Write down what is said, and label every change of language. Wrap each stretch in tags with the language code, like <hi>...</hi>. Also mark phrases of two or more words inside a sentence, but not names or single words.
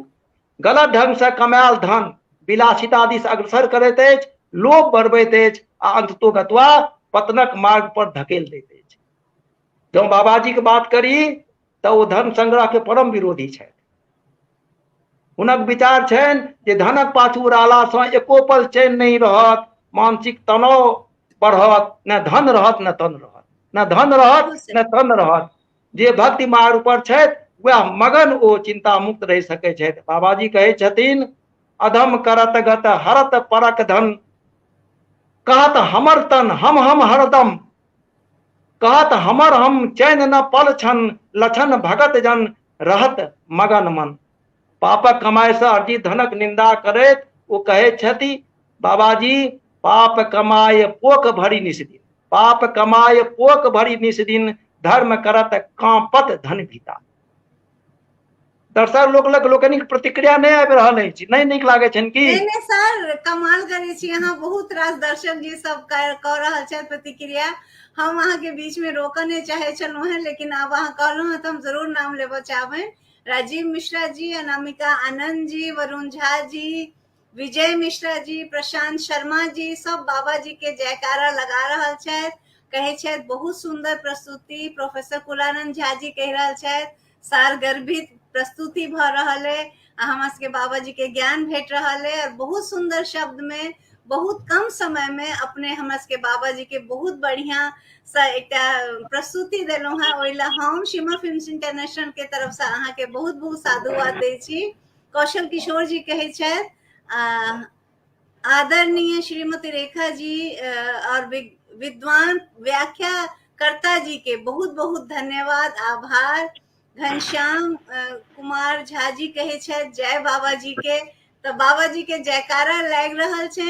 <mai>गलत ढंग से कमायल धन विलासिता दिस अग्रसर करैत अछि, लोभ बढ़बैत अछि आ अंततोगत्वा पतनक मार्ग पर धकेल दैत अछि। जँ बाबाजी के बात करी तऽ ओ धन संग्रह के परम विरोधी छथि। हुनक विचार छनि जे धनक पाछू रहला सँ एको पल चैन नहीं रहत, मानसिक तनाव बढ़त, न धन रहत न तन रहत, न धन रहत न तन रहत। जे भक्ति मार्ग पर छथि वह मगन ओ चिंता मुक्त रह सकै छथि। बाबाजी कहै छथिन अधम करत गत हरत परक धन, कहत हमर तन हम हरदम, कहत हमर हम चैन न पल छन, लछन भगत जन रहत मगन मन। पापक कमाई से अर्जित धनक निंदा करैत ओ कहे छथि बाबाजी पाप कमाय पोक भरी निस्दिन, पाप कमाय पोक भरी निस्दिन, धर्म करत कांपत धन भीता। दर्शक लोकनिक प्रतिक्रिया नहीं आबि रहल अछि, नहीं नीक लागे छनि कि? नहीं सर, कमाल करे छी अहाँ। बहुत रास दर्शक जी सब कह रहल छथि प्रतिक्रिया। हम अहाँ के बीच में रोकऽ नहीं चाहे छलहुँ हैं, लेकिन आब अहाँ कहलहुँ हैं तो हम जरूर नाम लेबऽ चाहबै। राजीव मिश्रा जी, अनामिका आनंद जी, वरुण झा जी, विजय मिश्रा जी, प्रशांत शर्मा जी, सब बाबा जी के जयकारा लगा रहल छथि। कहे छथि बहुत सुंदर प्रस्तुति। प्रोफेसर कुलानंद झा जी कह रहल छथि सारगर्भित प्रस्तुति भ रहल है, हमरा सबके बाबा जी के ज्ञान भेट रहल है, और बहुत सुंदर शब्द में बहुत कम समय में अपने हमरा सबके बाबा जी के बहुत बढ़िया सा एक प्रस्तुति देलहुं हैं। ओहि ला हम शिमर फिल्म्स इंटरनेशनल के तरफ से अहाँ के बहुत बहुत साधुवाद दै छी। कौशल किशोर जी कहे छथि आदरणीय श्रीमती रेखा जी और विद्वान व्याख्याकर्ता जी के बहुत बहुत धन्यवाद, आभार। घनश्याम कुमार झा जी कहे छथि जय बाबा जी के, तो बाबा जी के जयकारा लाग रहल छै।</mai>